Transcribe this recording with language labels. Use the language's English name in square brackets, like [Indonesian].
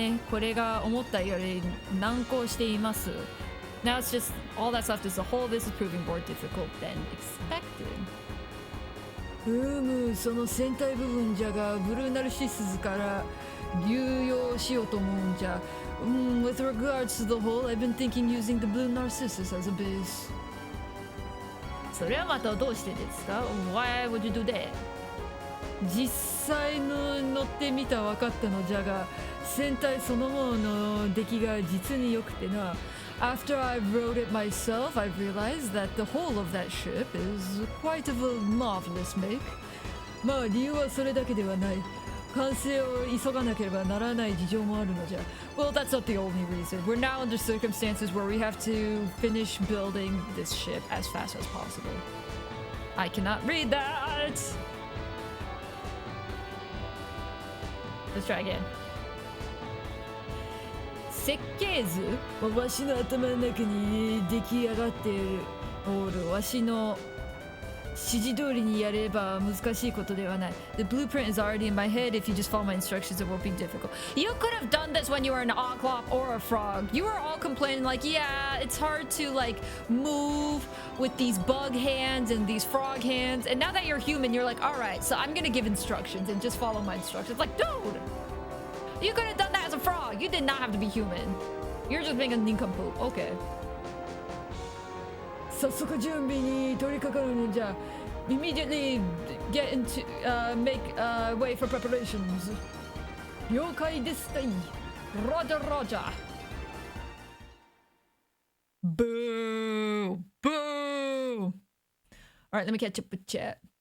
[Japanese] これが思ったより難航しています。 [English] Now it's just all that's left is the whole. This is proving more difficult than expected. [Japanese] その船体部分じゃがブルーナルシスズから流用しようと思うんじゃ。 [English] With regards to the whole, I've been thinking using the blue narcissus as a base. [Japanese] それはまたどうしてですか? [English] Why would you do that? [Japanese] 実際の乗ってみた分かったのじゃが、船体そのものの出来が実に良くてな。 [English] After I wrote it myself, I realized that the whole of that ship is quite of a marvelous make. [Japanese] まあ理由はそれだけではない。完成を急がなければならない事情もあるのじゃ。 [English] Well, that's not the only reason. We're now under circumstances where we have to finish building this ship as fast as possible. I cannot read that! Let's try again. [Japanese] 設計図はわしの頭の中に出来上がっておる。わしの指示通りにやれば難しいことではない。 [English] The blueprint is already in my head. If you just follow my instructions, it won't be difficult. You could have done this when you were an Oklop or a frog. You were all complaining like, yeah, it's hard to like move with these bug hands and these frog hands. And now that you're human, you're like, all right, so I'm gonna give instructions and just follow my instructions. Like, dude, you could have done that as a frog. You did not have to be human. You're just being a nincompoop. Okay. [Japanese] 早速準備に取り掛かるのじゃ。 [English] Immediately get into make way for preparations. [Japanese] 了解ですたい。 [English] Roger, Roger. Boo! Boo! All right, let me catch up with chat.